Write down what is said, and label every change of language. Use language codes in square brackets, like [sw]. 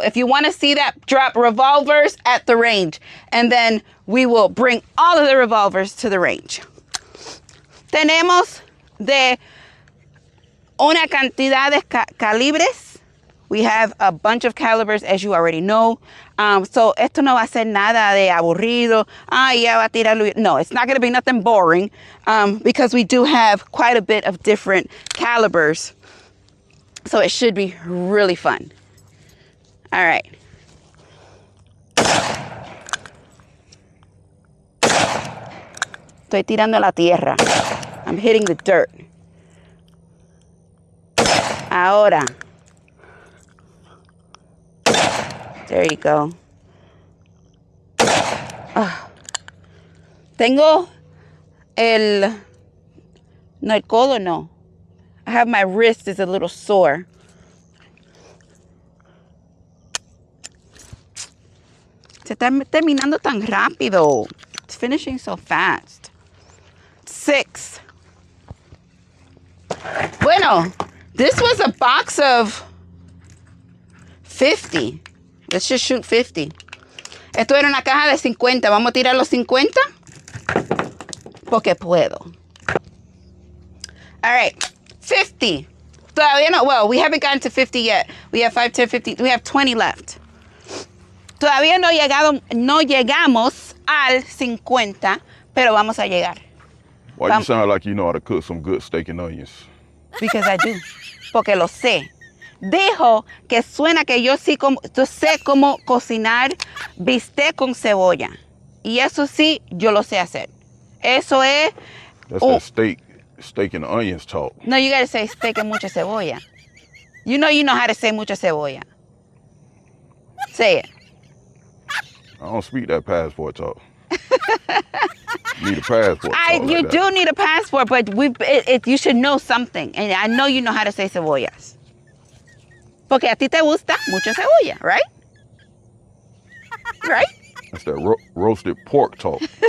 [en] If you want to see that, drop revolvers at the range. And then we will bring all of the revolvers to the range. [es] Tenemos de una cantidad de calibres. [en] We have a bunch of calibers, as you already know. [es] So esto no va a ser nada de aburrido. Ya va a tirarlo. [en] No, it's not going to be nothing boring because we do have quite a bit of different calibers. So it should be really fun. All right. [es] Estoy tirando la tierra. [en] I'm hitting the dirt. [es] Ahora. [en] There you go. [es] Tengo el codo, no. [en] I have my wrist is a little sore. [es] Se está terminando tan rápido. [en] It's finishing so fast. 6. Bueno, this was a box of 50. Let's just shoot 50. [es] Esto era una caja de 50. ¿Vamos a tirar los 50? Porque puedo. [en] All right. [es] 50. Todavía no. [en] Well, we haven't gotten to 50 yet. We have 5, 10, 15. We have 20 left. [es] Todavía no llegamos al 50, pero vamos a llegar. [en] Why you sound like you know how to cook some good steak and onions? Because I do. [es] Porque lo sé. Dijo que suena que yo sé cómo cocinar bistec con cebolla. Y eso sí, yo lo sé hacer. Eso es... [en] That's that steak and onions talk. No, you gotta say steak and [es] mucha cebolla. [en] You know how to say mucha cebolla. Say it. I don't speak that passport talk. Need a passport. You do need a passport, but you should know something. And I know you know how to say cebollas. [es] Porque a ti te gusta mucho cebolla, right? [en] Right? That's that roasted pork talk.